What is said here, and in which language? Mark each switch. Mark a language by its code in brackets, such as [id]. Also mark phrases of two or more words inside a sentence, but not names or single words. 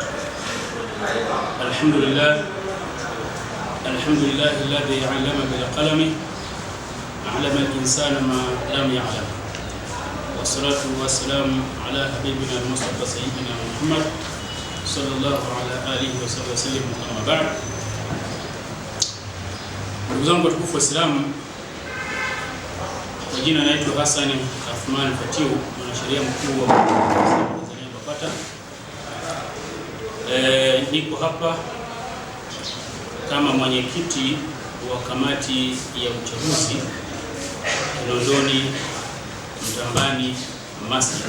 [ar] الحمد لله الذي علم بالقلم علم الإنسان ما لم يعلم. والصلاة والسلام على حبيبنا المصطفى سيدنا محمد صلى الله على آله وسلم. أما بعد. [sw] Ndugu zangu watukufu wa Islam, kwa jina naitwa Hassan Athman Fatiu, mwanasheria mkuu wa Tanzania BAKWATA. Niko hapa kama mwenyekiti wa kamati ya uchaguzi Kinondoni Mtambani Masjid.